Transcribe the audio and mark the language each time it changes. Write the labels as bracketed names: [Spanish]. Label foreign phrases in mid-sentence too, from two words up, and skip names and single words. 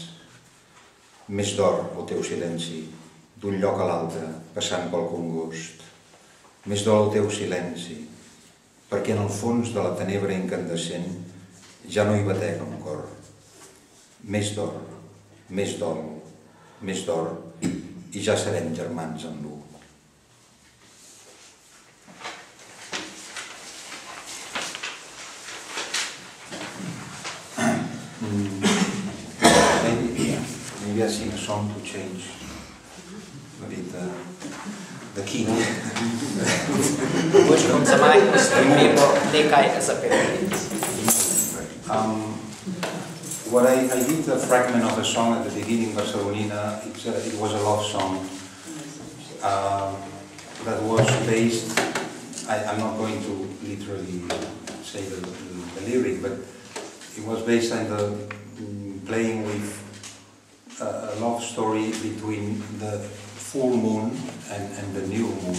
[Catalan] Més d'or el teu silenci, d'un lloc a l'altre, passant pel congost. Més d'or el teu silenci, perquè en el fons de la tenebra incandescent ja no hi batega un cor. Més d'or, més dol, més d'or, i ja serem germans en l'u. [English] Maybe I sing a song to change a bit the key. [Slovenian] Mogoče bom za majhno spremembo nekaj zapel. [English] What I did a fragment of a song at the beginning, Barcelonina. It was a love song that was based. I'm not going to literally say the lyric, but it was based on the playing with a love story between the full moon and the new moon.